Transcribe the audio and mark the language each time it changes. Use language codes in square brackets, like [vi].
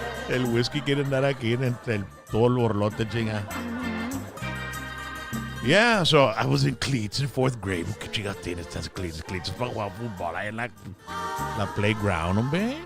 [es] El whisky quiere andar aquí entre todo el borlote, chinga. [en] Yeah, so I was in cleats in 4th grade. [es] ¿Qué chingas tienes estas cleats? Cleats para jugar fútbol ahí en la playground, hombre.